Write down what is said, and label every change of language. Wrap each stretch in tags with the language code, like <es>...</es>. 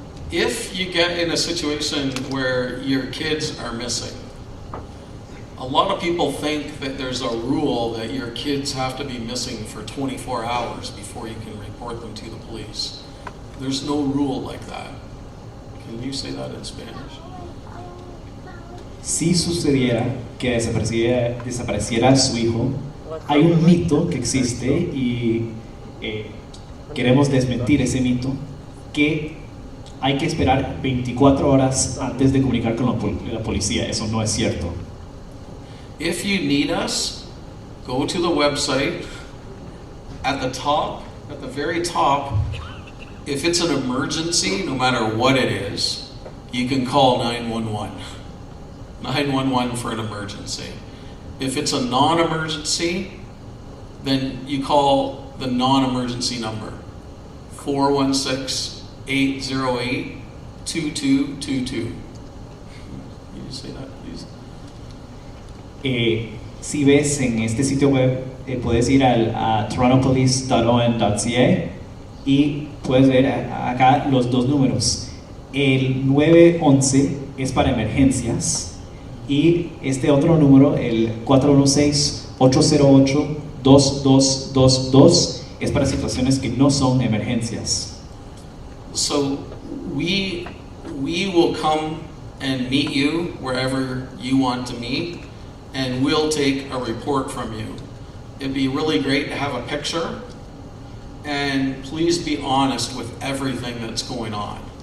<en>If you get in a situation where your kids are missing, a lot of people think that there's a rule that your kids have to be missing for 24 hours before you can report them to the police. There's no rule like that. Can you say that in Spanish?</en> <es>Si sucediera que desapareciera su hijo, hay un mito que existe y queremos desmentir ese mito, que hay que esperar 24 horas antes de comunicar con la policía. Eso no es cierto.</es> <en>If you need us, go to the website. At the top, at the very top, if it's an emergency, no matter what it is, you can call 911. 911 for an emergency. If it's a non-emergency, then you call the non-emergency number, 416-808-2222. you say that, please?</en> <es>Si ves en este sitio web, puedes ir a torontopolice.on.ca y puedes ver acá los dos números. El 911 es para emergencias y este otro número, el 416-808-2222, es para situaciones que no son emergencias.</es> <en>So we will come and meet you wherever you want to meet, and we'll take a report from you. It'd be really great to have a picture, and please be honest with everything that's going on.</en>